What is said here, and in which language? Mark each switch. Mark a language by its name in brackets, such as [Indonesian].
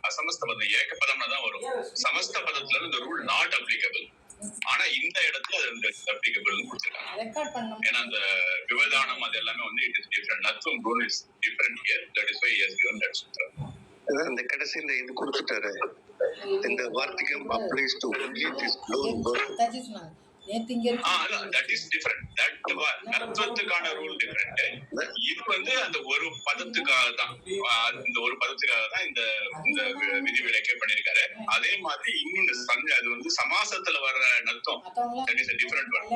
[Tamil] அசமஸ்த பதம் ஏக பதம்னா தான் வரும். சமஸ்த பதத்துல இந்த ரூல் [English] Not applicable. [Tamil] ஆனா இந்த இடத்துல அது அப்ளிகபிள் கொடுத்திருக்காங்க. ஏன்னா அந்த விவதானம் அது எல்லாமே வந்து [English] It is different. நத்தும் rule is different here. That is why he has given that sutra. அந்த கடைசியில இது கொடுத்துட்டாரு. இந்த வார்த்திகம் applies to only this lone word. that is different. [Tamil] that நத்துவத்துக்கான rule different. இது வந்து அந்த ஒரு பதத்துக்காக தான், இந்த ஒரு பதத்துக்காக தான் இந்த இந்த விதி விலக்கே பண்ணிருக்காரு. அதே மாதிரி இன்னும் அது வந்து சமாசத்துல வர்ற Natham [English] that is a different one.